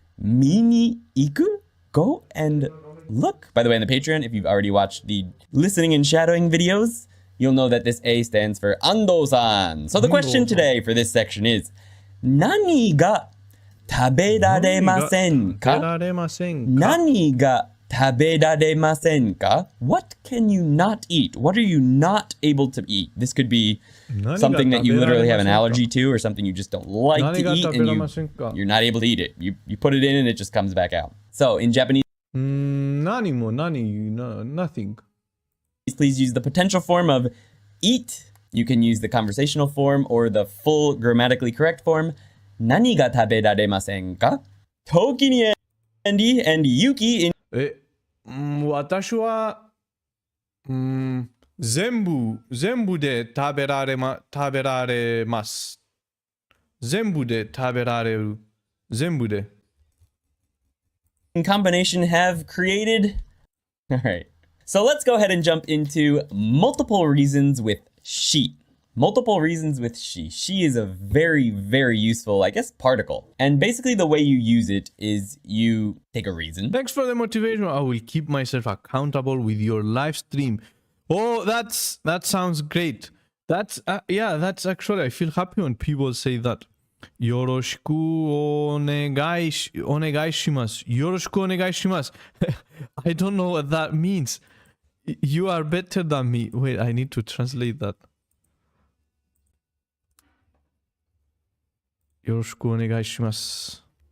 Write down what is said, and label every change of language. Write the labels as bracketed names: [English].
[Japanese] 見に行く [English] go and look. By the way, in the Patreon, if you've already watched the listening and shadowing videos, you'll know that this A stands for Ando-san. So the question today for this section is, [Japanese] 何が食べられませんか? 食べられませんか? 何が食べられませんか? [English] What can you not eat? What are you not able to eat? This could be something that you literally have an allergy to or something you just don't like to eat and you're not able to eat it. You put it in and it just comes back out. So in Japanese, nothing. please use the potential form of eat. You can use the conversational form or the full grammatically correct form. [Japanese] 何が食べられませんか? [English] Toki ni Andy and Yuki in [Japanese] 私は、全部で食べられます。全部で食べられる。全部で。 [English] combination have created. All right. So let's go ahead and jump into multiple reasons with she. Multiple reasons with she. She is a very, very useful, I guess, particle. And basically the way you use it is you take a reason. Thanks for the motivation. I will keep myself accountable with your live stream. Oh, that sounds great. That's actually, I feel happy when people say that. [Japanese] よろしくお願いします。よろしくお願いします。 [English] I don't know what that means. You are better than me. Wait, I need to translate that. [Japanese] よろしくお願いします。